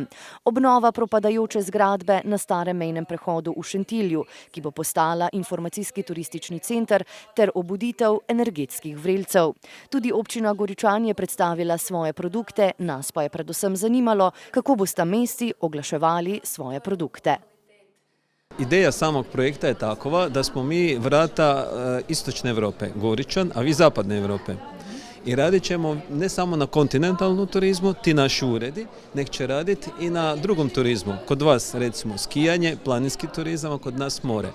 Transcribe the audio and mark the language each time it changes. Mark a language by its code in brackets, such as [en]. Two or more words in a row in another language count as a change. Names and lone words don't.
[sl] Obnova propadajoče zgradbe na starem mejnem prehodu v Šentilju, ki bo postala informacijski turistični center, ter obuditev energetskih vrelcev. Tudi občina Goričan je predstavila svoje produkte, nas pa je predvsem zanimalo, kako bosta mesti oglaševali svoje produkte. [hr] Ideja samog projekta je takova da smo mi vrata istočne Europe, Goričan, a vi zapadne Europe. I radit ćemo ne samo na kontinentalnom turizmu, ti naši uredi, nek će raditi i na drugom turizmu. Kod vas recimo skijanje, planinski turizam, a kod nas more.